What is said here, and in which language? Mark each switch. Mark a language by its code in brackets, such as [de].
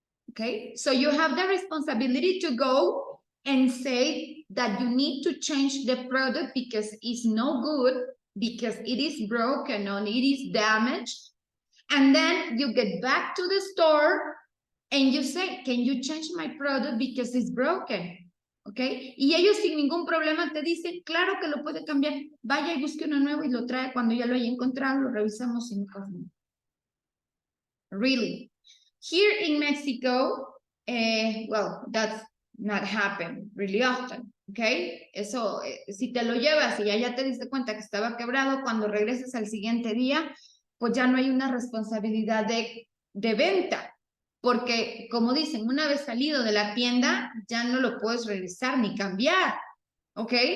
[en] Okay, so you have the responsibility to go and say that you need to change the product because it's no good, because it is broken or it is damaged. And then you get back to the store and you say, can you change my product because it's broken? [es] ¿Ok? Y ellos sin ningún problema te dicen, claro que lo puede cambiar, vaya y busque uno nuevo y lo trae cuando ya lo haya encontrado, lo revisamos sin problema. [en] Really. Here in Mexico, well, that's not happen really often, ¿ok? [es] Eso, si te lo llevas y ya te diste cuenta que estaba quebrado, cuando regreses al siguiente día, pues ya no hay una responsabilidad de venta. Porque, como dicen, una vez salido de la tienda, ya no lo puedes regresar ni cambiar, ¿ok?